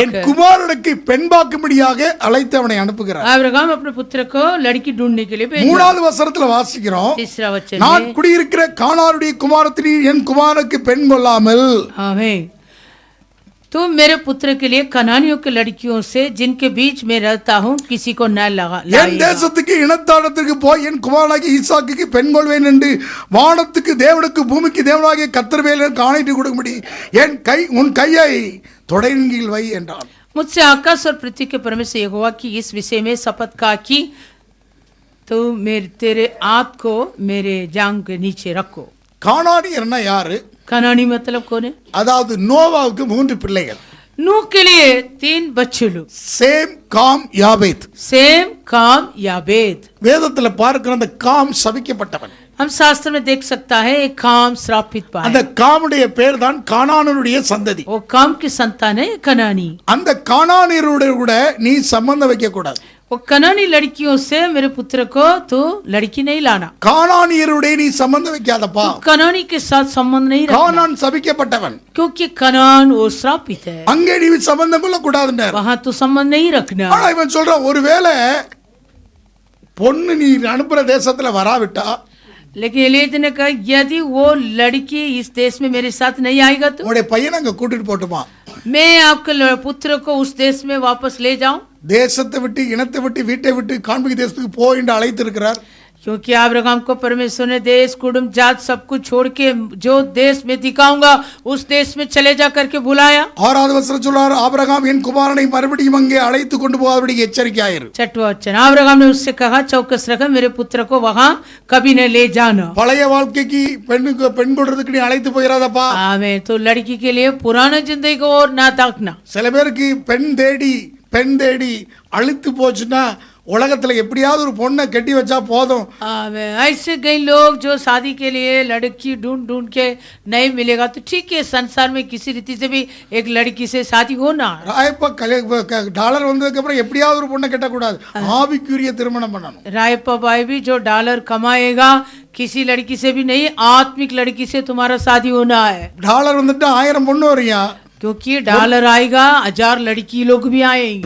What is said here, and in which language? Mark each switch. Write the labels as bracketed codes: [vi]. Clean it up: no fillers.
[ta] என் குமாரனுக்கு பெண்பாக்கும்படியாக அழைத்து அவனை அனுப்புகிறார். [hi] अब्राहम अपने पुत्र को लड़की ढूंढने के लिए भेजा. [ta] 3வது வசனத்துல வாசிக்கிறோம், [hi] तीसरा वचन [ta] நான் குடியிருக்கிற கானானுடைய குமாரத்தினி என் குமாரனுக்கு பெண் கொள்ளாமல், [hi] आमीन, तुम मेरे पुत्र के लिए कनानियों की लड़कियों से जिनके बीच में रहता हूँ किसी को न लगा. [ta] என் தேசத்துக்கு இனத்தாடத்திற்கு போய் என் குமாரனாகிய ஈசாக்குக்கு பெண் கொள்வேன் என்று வானத்துக்கு தேவனுக்கு பூமிக்கு தேவனாகிய கர்த்தர் மேல் எனக்கு ஆணையிட்டு கொடுக்கும்படி உன் கையை தொடையின் வை என்றான். [hi] मुझसे आकाश और पृथ्वी के परमेश्वर यहोवा की इस विषय में शपथ का कि तो तेरे हाथ को मेरे जांग के नीचे रखो. [ta] கானானியர்னா யாரு? [hi] कनानी मतलब कौन है? [ta] அதாவது நோவாவுக்கு 3 பிள்ளைகள். [hi] नूह के लिए 3 बच्चे लोग. [ta] Same, com, யாபேத். [hi] सेम, काम, याबेद. [ta] வேதத்துல பார்க்கிற அந்த காம் சபிக்கப்பட்டவன். [hi] हम शास्त्र में देख सकता है एक काम श्रापित पाए. [ta] அந்த காமுடைய பேர் தான் கானானுடைய சந்ததி. [hi] वो काम की संतान है कनानी. [ta] அந்த கானானியரோட கூட நீ சம்பந்தம் வைக்க கூடாது. [hi] वो कनानी लड़कियों से मेरे पुत्र को तो लड़की नहीं लाना. [ta] கானானியரோட நீ சம்பந்தம் வைக்காதப்பா. [hi] कनानी के साथ संबंध नहीं रखना. [ta] கானான் சபிக்கப்பட்டவன். [hi] क्योंकि कनान वो श्रापित है. [ta] அங்கே நீ சம்பந்தம் கொள்ள கூடாதுன்றார். [hi] वहां तो संबंध नहीं रखना. [ta] ஆனா இவன் சொல்றான், ஒருவேளை பொண்ணு நீ அனுப்புற தேசத்துல வராவிட்டா, [hi] लेकिन एलियज ने कहा यदि वो लड़की इस देश में मेरे साथ नहीं आएगा तो [ta] உன்னுடைய பையனை அங்க கூட்டிட்டு போட்டுமா, [hi] मैं आपके पुत्र को उस देश में वापस ले जाऊं. [ta] தேசத்தை விட்டு இனத்தை விட்டு வீட்டை விட்டு காண்பிக்க தேசத்துக்கு போ என்று அழைத்திருக்கிறார். [hi] क्योंकि अब्राहम को परमेश्वर ने देश कुटुंब जात सब कुछ छोड़ के जो देश में दिखाऊंगा उस देश में चले जा करके बुलाया. [ta] 6வது வசனம் சொல்றார், ஆபிரகாம் என் குமாரனை மறுபடியும் அங்கே அழைத்து கொண்டு போகாதபடி எச்சரிக்கையாயிரு. [hi] 6वां वचन, अब्राहम ने उससे कहा चौकस रख, मेरे पुत्र को वहां कभी न ले जाना. [ta] பழைய வாழ்க்கைக்கு பெண் கொடுறதுக்கு நீ அழைத்து போயிடாதப்பா. [hi] आमीन. तो लड़की के लिए पुराना जिंदगी को और ना ताकना. [ta] சில பேருக்கு பெண் தேடி அழித்து போச்சுன்னா உலகத்துல எப்படியாவது ஒரு பொண்ணை கட்டி வச்சா போதும். [hi] ऐसे कई लोग जो शादी के लिए लड़की ढूंढ के नहीं मिलेगा तो ठीक है, संसार में किसी रीति से भी एक लड़की से शादी होना. [ta] டாலர் வந்ததுக்கு அப்புறம் எப்படியாவது ஒரு பொண்ணை கட்டக்கூடாது, ஆவிக்குரிய திருமணம் பண்ணணும். [hi] रायप्पा भाई भी जो डॉलर कमाएगा किसी लड़की से भी नहीं, आत्मिक लड़की से तुम्हारा शादी होना है. [ta] டாலர் வந்துட்டு 1000 பொண்ணு வரையா, [hi] क्योंकि डॉलर आएगा 1000 लड़की लोग भी आएंगे.